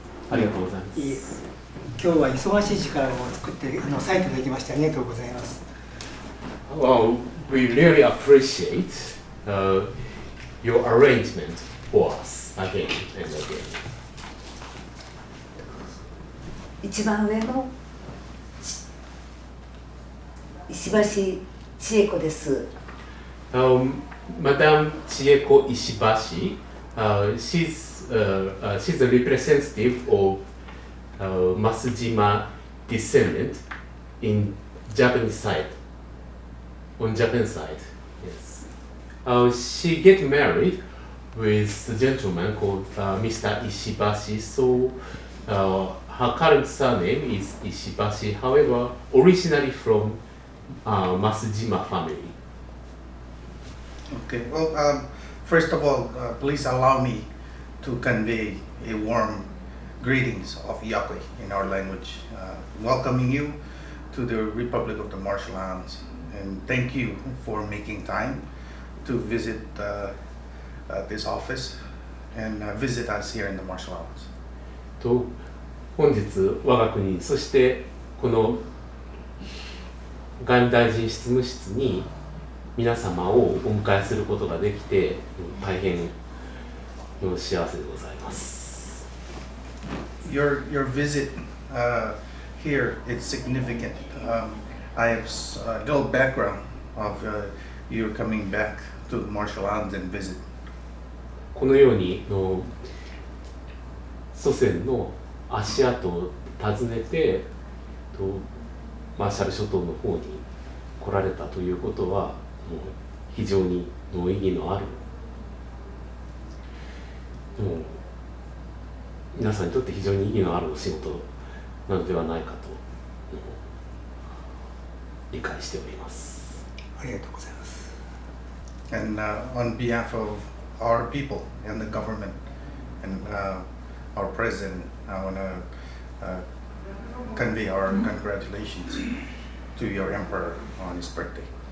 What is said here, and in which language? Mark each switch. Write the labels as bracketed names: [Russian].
[Japanese] ありがとうございます。今日は忙しい時間を作ってサイトできましてありがとうございます。 [English] Well, we really appreciate your arrangement for us again and again. [Japanese] 一番上の石橋千恵子です。 [English] Madam Chieko Ishibashi, she's a representative of Masujima descendant in Japanese side. On Japan side, yes. She get married with a gentleman called Mr. Ishibashi. So her current surname is Ishibashi. However, originally from Masujima family. Okay. Well, first of all, please allow me to convey a warm greetings of Yakwe in our language, welcoming you to the Republic of the Marshall Islands, and thank you for making time to visit this office and visit us here in the Marshall Islands. [Japanese] と本日我が国そしてこの外務大臣執務室に皆様をお迎えすることができて大変の幸せでございます。 [English] Your visit here is significant. I have a little background of you coming back to the Marshall Islands and visit. [Japanese] このように祖先の足跡を訪ねてマーシャル諸島の方に来られたということはもう非常に意義のあるもう皆さんにとって非常に意義のあるお仕事なのではないかと理解しております。ありがとうございます。 [English] And on behalf of our people and the government and our president, I want to convey our congratulations to your emperor on his birthday.